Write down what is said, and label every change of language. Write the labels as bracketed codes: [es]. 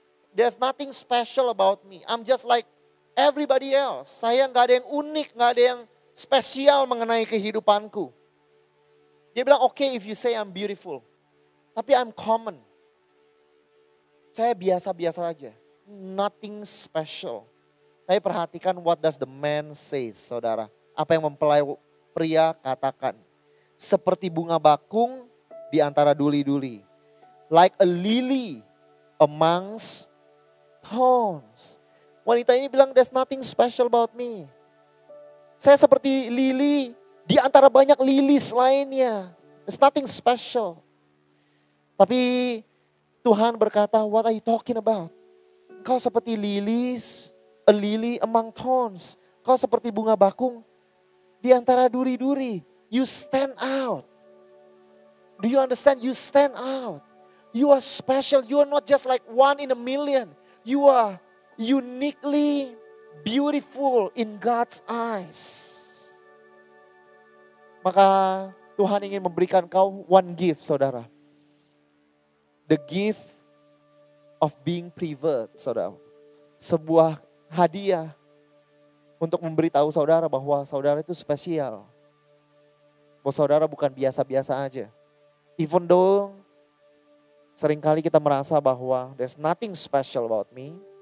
[en] There's nothing special about me. I'm just like everybody else. [id] Saya gak ada yang unik, gak ada yang spesial mengenai kehidupanku. Dia bilang, [en] okay if you say I'm beautiful. [id] Tapi [en] I'm common. [id] Saya biasa-biasa aja. [en] Nothing special. [id] Tapi perhatikan [en] what does the man say, saudara. [id] Apa yang mempelai pria katakan. Seperti bunga bakung di antara duli-duli. [en] Like a lily amongst thorns. [id] Wanita ini bilang, [en] there's nothing special about me. [id] Saya seperti lili di antara banyak lilis lainnya. [en] There's nothing special. [id] Tapi Tuhan berkata, [en] what are you talking about? [id] Kau seperti lilis, [en] a lily among thorns. [id] Kau seperti bunga bakung di antara duri-duri. [en] You stand out. Do you understand? You stand out. You are special. You are not just like one in a million. You are uniquely beautiful in God's eyes. [id] Maka Tuhan ingin memberikan kau [en] one gift, [id] saudara. [en] The gift of being preferred, saudara. [id] Sebuah hadiah untuk memberitahu saudara bahwa saudara itu spesial. Bahwa saudara bukan biasa-biasa aja. [en] Even though [id] seringkali kita merasa bahwa [en] there's nothing special about me.